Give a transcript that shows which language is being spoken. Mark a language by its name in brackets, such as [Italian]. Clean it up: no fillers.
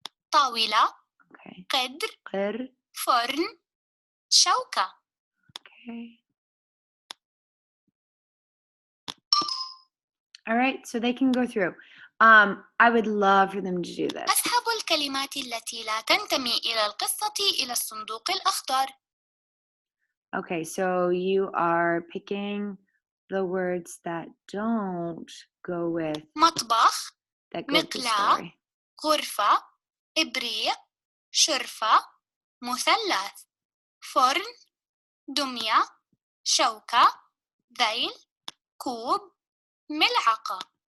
[Arabic] طاولة، [English] Okay. [Arabic] قدر، قدر. فرن، شوكة. [English] Okay. All right, so they can go through. I would love for them to do this. [Arabic] أسحب الكلمات التي لا تنتمي إلى القصة إلى الصندوق الأخضر. [English] Okay, so you are picking the words that don't go with [Arabic] مطبخ، [English] that go with the story. [Arabic] غرفة، إبريق، شرفة، مثلث، فرن، دمية، شوكة، ذيل، كوب، ملعقة.